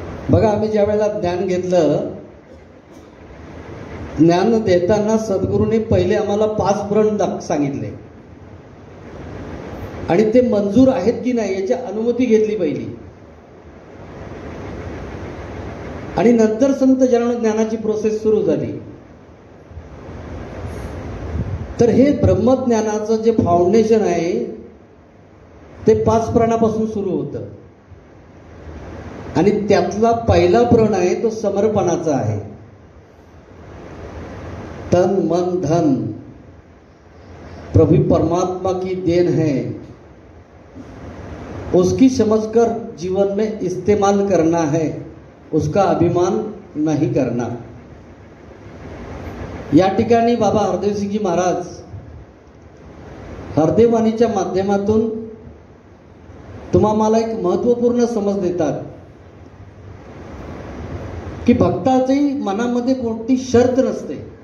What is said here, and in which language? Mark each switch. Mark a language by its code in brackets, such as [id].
[mr] बघा, आम्ही ज्या वेळेला ज्ञान घेतलं, ज्ञान देताना सद्गुरूने पहिले आम्हाला 5 प्रण सांगितले आणि ते मंजूर आहेत की नाही याची अनुमती घेतली पहिली आणि नंतर संत जनांनो ज्ञानाची प्रोसेस सुरू झाली। तर हे ब्रह्मज्ञानाचं जे फाउंडेशन आहे ते 5 प्राणापासून सुरू होतं आणि त्यातला पहिला प्रण आहे तो समर्पणाचा आहे। [hi] तन मन धन प्रभु परमात्मा की देन है, उसकी समझकर जीवन में इस्तेमाल करना है, उसका अभिमान नहीं करना। [mr] या ठिकाणी बाबा हरदेवसिंगजी महाराज हरदेववाणीच्या माध्यमातून तुम्हाला एक महत्त्वपूर्ण समज देतात की भक्ताची मनामध्ये कोणती शर्त नसते।